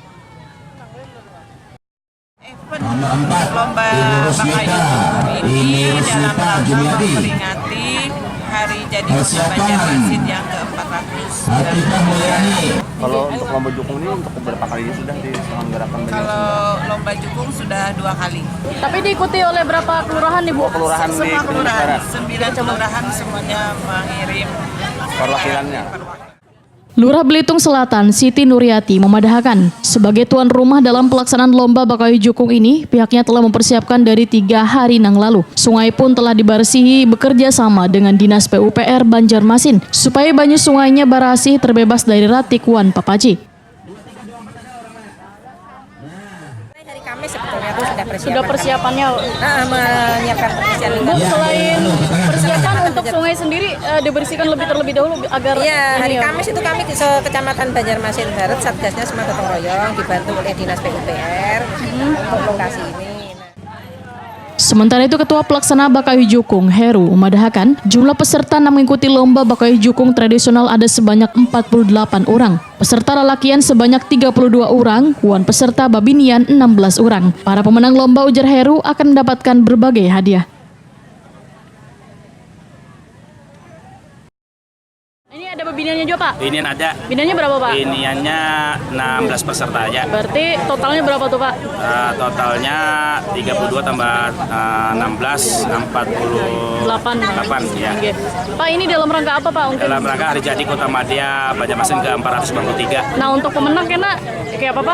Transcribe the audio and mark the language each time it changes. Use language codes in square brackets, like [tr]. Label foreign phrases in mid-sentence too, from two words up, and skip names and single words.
[id] Lomba Bakayu ini dalam rangka memperingati Hari Jadi Banjarmasin yang ke-493. Kalau untuk lomba jukung ini untuk beberapa kali sudah diselenggarakan? Kalau lomba jukung sudah 2 kali. Tapi diikuti oleh berapa kelurahan nih Bu? Kelurahan Semua di kelurahan, 9 kelurahan semuanya mengirim perwakilannya. [bjn] Lurah Belitung Selatan, Siti Nuryati memadahkan, sebagai tuan rumah dalam pelaksanaan Lomba Bakayu Jukung ini, pihaknya telah mempersiapkan dari 3 hari yang lalu. Sungai pun telah dibersihi bekerja sama dengan Dinas PUPR Banjarmasin, supaya banyu sungainya bersih terbebas dari ratikuan papaji. [id] Kami sebetulnya itu Sudah persiapannya. menyiapkan persiapan. Bu, selain persiapan untuk sungai sendiri dibersihkan terlebih dahulu agar Hari Kamis itu kami ke Kecamatan Banjarmasin Barat, Satgasnya semua gotong royong dibantu oleh Dinas PUPR untuk lokasi ini. [bjn] Sementara itu, Ketua Pelaksana Bakayu Jukung, Heru, memadahkan jumlah peserta yang mengikuti Lomba Bakayu Jukung tradisional ada sebanyak 48 orang. Peserta lelakian sebanyak 32 orang, wan peserta babinian 16 orang. [id] Para pemenang lomba, ujar Heru, akan mendapatkan berbagai hadiah. [bjn] Ini ada babiniannya juga, Pak? Binian ada. Biniannya berapa, Pak? Biniannya 16 peserta aja. [id] Berarti totalnya berapa tuh, Pak? Totalnya 32 tambah 16, 48 ya. Oke. Pak, ini dalam rangka apa, Pak? Mungkin? Dalam rangka Hari Jadi Kota Madya Banjarmasin ke-493. [bjn] Nah, untuk pemenang kena kayak apa, Pak?